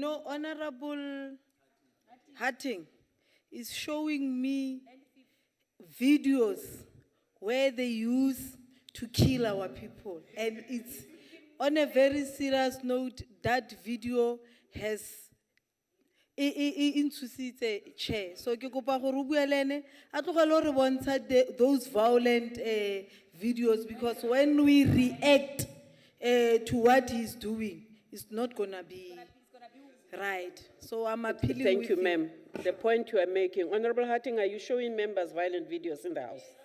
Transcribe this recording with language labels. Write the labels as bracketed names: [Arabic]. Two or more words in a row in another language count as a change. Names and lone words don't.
[English] You know, Honorable Hatting is showing me videos where they use to kill our people. And it's on a very serious note, that video has chair. So [Tswana] ke kopa gore o bue le ene, a tlogele re bontsha [English] those violent videos, because when we react to what he's doing, it's not gonna be right. So I'm appealing. Thank you, ma'am. The point you are making. Honorable Hatting, are you showing members violent videos in the House?